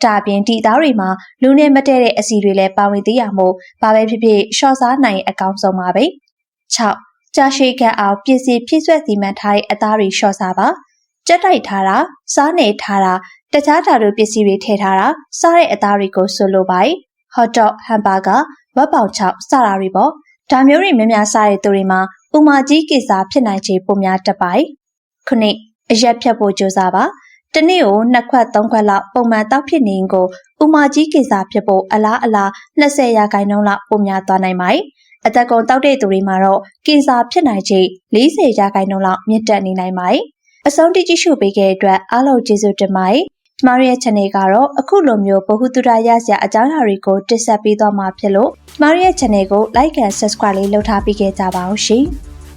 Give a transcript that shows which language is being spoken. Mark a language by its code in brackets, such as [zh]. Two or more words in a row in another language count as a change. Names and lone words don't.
[my] ဒါအပြင်ဒီအသားတွေမှာလူနဲ့မတည့်တဲ့အဆီတွေလည်းပါဝင်သေးရမို့ဘာပဲဖြစ်ဖြစ်လျှော့စားနိုင်အကောင်းဆုံးပါပဲ။၆ကြာရှ ည်ခံအောင်ပစ္စည်းဖြည့်ဆွက်စီမံထားတဲ့အသားတွေလျှော့စားပါကြက်တိုက်ထားတာစားနေထားတာတခြားဓာတ်ပစ္စည်းတွေထည့်ထားတာစားတဲ့အသားတွေကိုဆိုလိုပါတယ် [en] hot dog hamburger [my] ဝက်ပေါင်ချောက်စတာတွေပေါ့ဒါမျိုးတွေများများစားတဲ့သူတွေမှာဥမာကြီးကင်ဆာဖြစ်နိုင်ခြေပိုများတတ်ပါတယ်ခုနှစ်အရက်ဖြတ်ဖို့ကြိုးစားပါတနေ့ကို2ခွက်3ခွက်လောက်ပုံမှန်တောက်ဖြစ်နေရင်ကိုဥမာကြီးကင်ဆာဖြစ်ဖို့အလား 20%လောက်ပိုများသွားနိုင်ပါတယ်အသက်ကုန်တောက်တဲ့သူတွေမှာတော့ကင်ဆာဖြစ်နိုင်ခြေ40%လောက်မြင့်တက်နေနိုင်ပါတယ်။အဆုံးထိကြည့်ရှုပေးခဲ့တဲ့အတွက်အားလုံးကျေးဇူးတင်ပါတယ်။ကျမတို့ရဲ့ channel ကတော့အခုလိုမျိုးဗဟုသုတရစရာအကြောင်းအရာတွေကိုတင်ဆက်ပေးသွားမှာဖြစ်လို့ကျမတို့ရဲ့ channel ကို [en] like and subscribe [my] လေးလုပ်ထားပေးခဲ့ကြပါဦးရှင်။